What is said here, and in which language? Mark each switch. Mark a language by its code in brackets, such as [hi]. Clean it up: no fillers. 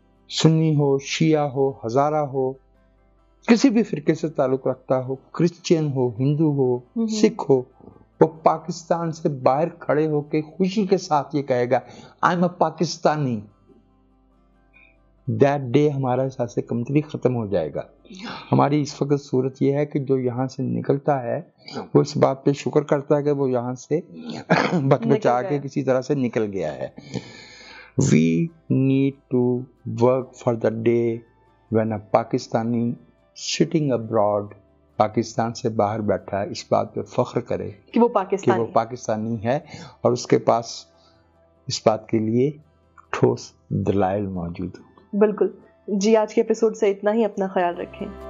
[ur] سنی ہو، شیعہ ہو، ہزارہ ہو، کسی بھی فرقے سے تعلق رکھتا ہو، کرسچین ہو، ہندو ہو، سکھ ہو، وہ پاکستان سے باہر کھڑے ہو کے خوشی کے ساتھ یہ کہے گا [en] I am a Pakistani. That day [ur] ہمارا احساس کمتری ختم ہو جائے گا. ہماری اس وقت صورت یہ ہے کہ جو یہاں سے نکلتا ہے وہ اس بات پہ شکر کرتا ہے کہ وہ یہاں سے بچ بچا کے کسی طرح سے نکل گیا ہے. [en] We need to work for the day when a Pakistani sitting abroad، [ur] Pakistan سے باہر بیٹھا ہے، اس بات پہ فخر کرے کہ وہ پاکستانی ہے، اور اس کے پاس اس بات کے لیے ٹھوس دلائل موجود ہوں. بالکل جی. آج کے ایپیسوڈ سے اتنا ہی. اپنا خیال رکھیں.